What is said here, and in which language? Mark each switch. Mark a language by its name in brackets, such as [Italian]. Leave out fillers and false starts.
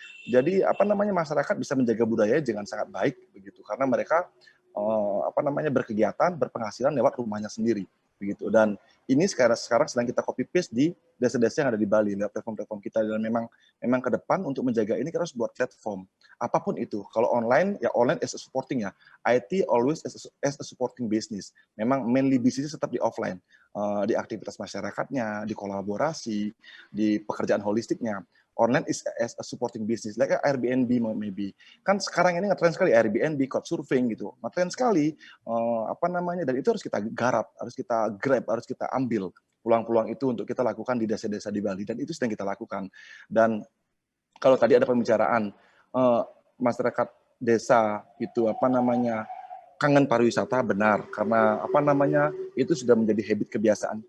[Indonesian] Jadi apa namanya masyarakat bisa menjaga budaya dengan sangat baik begitu karena mereka apa namanya berkegiatan, berpenghasilan lewat rumahnya sendiri begitu. Dan ini sekarang sedang kita copy paste di desa-desa yang ada di Bali lewat platform-platform kita dan memang ke depan untuk menjaga ini kita harus buat platform. Apapun itu. Kalau online ya online [English] as a supporting [Indonesian] ya. [English] IT always as a supporting business. [Indonesian] Memang mainly bisnis tetap di offline. Di aktivitas masyarakatnya, di kolaborasi, di pekerjaan holistiknya. [English] Online is as a supporting business, like Airbnb maybe. [Indonesian] Kan sekarang ini ngetren sekali Airbnb, couchsurfing gitu. Ngetren sekali, apa namanya, dan itu harus kita garap, harus kita grab, harus kita ambil peluang-peluang itu untuk kita lakukan di desa-desa di Bali. Dan itu sedang kita lakukan. Dan kalau tadi ada pembicaraan, masyarakat desa itu apa namanya, kangen pariwisata benar karena apa namanya itu sudah menjadi habit kebiasaan.